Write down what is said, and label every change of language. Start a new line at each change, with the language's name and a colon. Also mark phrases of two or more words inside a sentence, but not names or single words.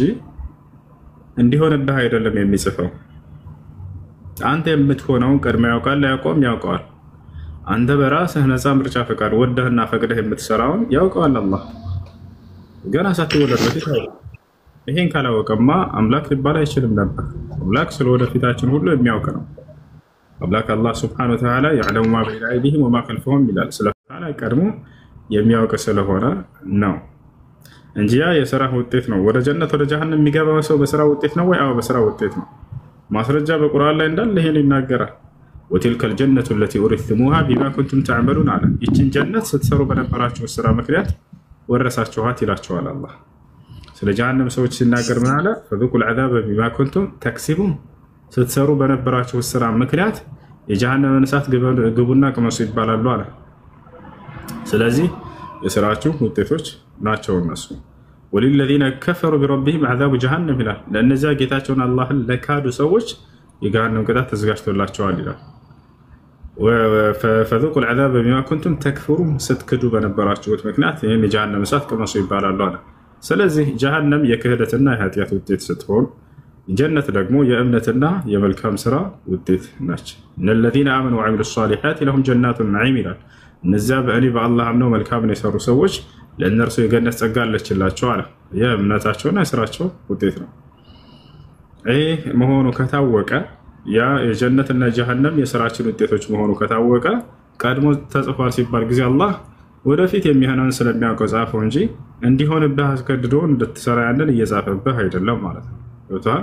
Amharic: እንዲሆንልህ አይደለም የሚጽፈው። አንተ የምትሆነውን ቀድሞ ያውቃል ያውቀዋል። አንተ በራስህ ነፃ ምርጫ ፈቃድ ወደህና ፈቅደህ የምትሰራውን ያውቀዋል አላህ ገና ሳትወለድ በፊት። ይሄን ካላወቀማ አምላክ ሊባል አይችልም ነበር። አምላክ ስለወደፊታችን ሁሉ የሚያውቅ ነው። አምላክ አላህ
Arabic: سبحانه وتعالى يعلم ما بين أيديهم وما خلفهم
Amharic: ይላል። ስለታላ ቀድሞ የሚያውቅ ስለሆነ ነው እንጂ ያ የሥራ ውጤት ነው። ወደ ጀነት ወደ ጀሃነም የሚገባው ሰው በሥራ ውጤት ነው ወይ? አዎ በሥራ ውጤት ነው። ማስረጃ በቁርአን ላይ እንዳለ ይሄን ይናገራል።
Arabic: وتلك الجنة التي أورثتموها بما كنتم تعملون على
Amharic: ይችን ጀነት ስትሰሩ በነበራችሁ ስራ ምክንያት ወረሳችኋት ይላችኋል አላህ። ስለ ጀሃነም ሰዎች ሲናገር ምን አለ?
Arabic: فذوقوا العذاب بما كنتم تكسبون
Amharic: ስትሰሩ በነበራችሁ ስራ ምክንያት የጀሃነምን እሳት ግቡና ቅመሱ ይባላሉ አለ። ስለዚህ የሥራችሁ ውጤቶች ናቸው እነሱ።
Arabic: وللذين كفروا بربهم عذاب جهنم
Amharic: ይላል። ለእነዚያ ጌታቸውን አላህን ለካዱ ሰዎች የጀሃነም ቅጣት ተዘጋጅቶላቸዋል ይላል።
Arabic: ፈذوقوا العذاب بما كنتم تكفرون
Amharic: ስትክዱ በነበራችሁት ምክንያት ይህን የጀሃነም እሳት ቅመሱ ይባላሉ አለ። ስለዚህ ጀሃነም የክህደትና የኃጢአት ውጤት ስትሆን ጀነት ደግሞ የእምነትና የመልካም ስራ ውጤት ናች።
Arabic: إن الذين آمنوا وعملوا الصالحات لهم جنات النعيم
Amharic: ይላል። እነዚያ በእኔ በአላህ አምነው መልካምን የሰሩ ሰዎች ለእነርሱ የገነት ጸጋ አለችላቸው አለ። የእምነታቸውና የስራቸው ውጤት ነው። ይህ መሆኑ ከታወቀ ያ የጀነትና የጀሃነም የስራችን ውጤቶች መሆኑ ከታወቀ ቀድሞ ተጽፏል ሲባል ጊዜ አላህ ወደፊት የሚሆነውን ስለሚያውቀው ጻፈው እንጂ እንዲሆንብህ አስገድዶ እንድትሰራ ያንን እየጻፈብህ አይደለም ማለት ነው። ገብቶሃል?